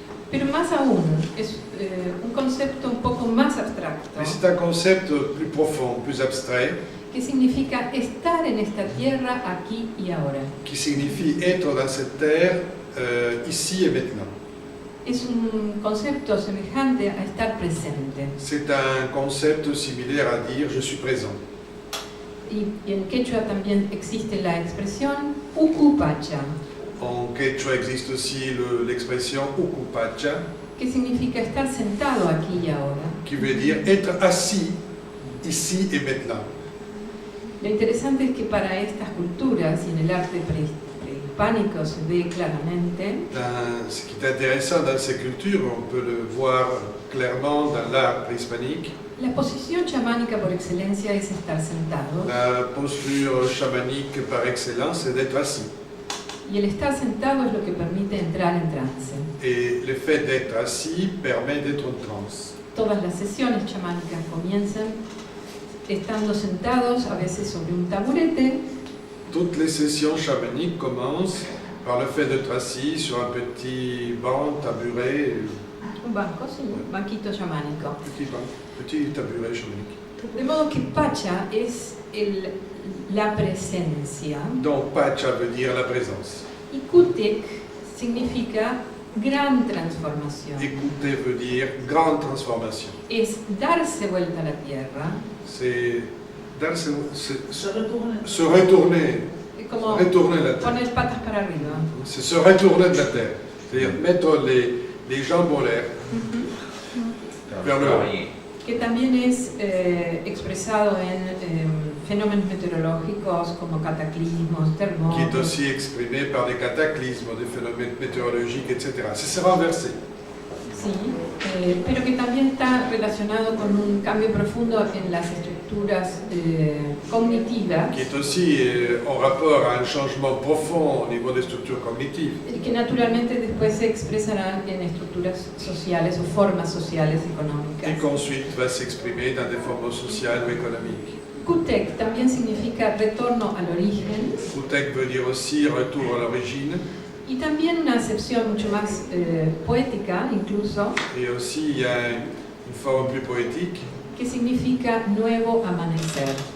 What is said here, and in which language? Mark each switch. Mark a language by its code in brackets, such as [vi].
[es] pero más aún es un concepto un poco más abstracto, [fr] mais c'est un concept plus profond, plus abstrait, [es] que significa estar en esta tierra aquí y ahora. [fr] qui signifie être dans cette terre ici et maintenant. [es] Es un concepto semejante a estar presente. [fr] C'est un concept similaire à dire je suis présent. [es] Y en quechua también existe la expresión Ucupacha, [fr] En quechua existe aussi l'expression Ucupacha, [es] que significa estar sentado aquí y ahora. [fr] qui veut dire être assis ici et maintenant. [es] Lo interesante es que para estas culturas y en el arte prehispánico se ve claramente [fr] Ce qui est intéressant dans ces cultures, on peut le voir clairement dans l'art préhispanique, [es] la posición chamánica por excelencia es estar sentado, [fr] la posture chamanique par excellence, c'est d'être assis. [es] y el estar sentado es lo que permite entrar en trance. [fr] Et le fait d'être assis permet d'être en transe. [es] Todas las sesiones chamánicas comienzan estando sentados, a veces sobre un taburete, [fr] Toutes les sessions chamaniques commencent par le fait d'être assis sur un petit banc, tabouret, [es] un banco, sí, un banquito chamánico. [fr] petit tabouret chamanique. [es] De modo que Pacha es la presencia, [fr] Donc Pacha veut dire la présence. [es] y Kutek significa gran transformación. [fr] Écouter veut dire grande transformation. [es] Es darse vuelta a la tierra, [fr] C'est Se retourne. se retourner, [es] como [fr] retourner la terre. [es] poner patas para arriba. [fr] C'est se retourner de la terre. C'est-à-dire mettre les jambes en l'air. Vers le haut. [es] Que también es expresado en fenómenos meteorológicos como cataclismos, [fr] Qui est [es] terremotos. [fr] aussi exprimé par des cataclysmes, des phénomènes météorologiques, etc. C'est renversé. [es] Sí, pero que también está relacionado con un cambio profundo en las estructuras cognitivas, [fr] Qui est aussi en rapport à un changement profond au niveau des structures cognitives, [es] que naturalmente después se expresarán en estructuras sociales o formas sociales [fr] et [es] económicas. [fr] qu'ensuite va s'exprimer dans des formes sociales ou économiques. [es] Kutek también significa retorno al origen, [fr] Kutek veut dire aussi retour à l'origine, [es] y también una acepción mucho más poética incluso, [fr] et aussi il y a une forme plus poétique, [es] que significa nuevo amanecer.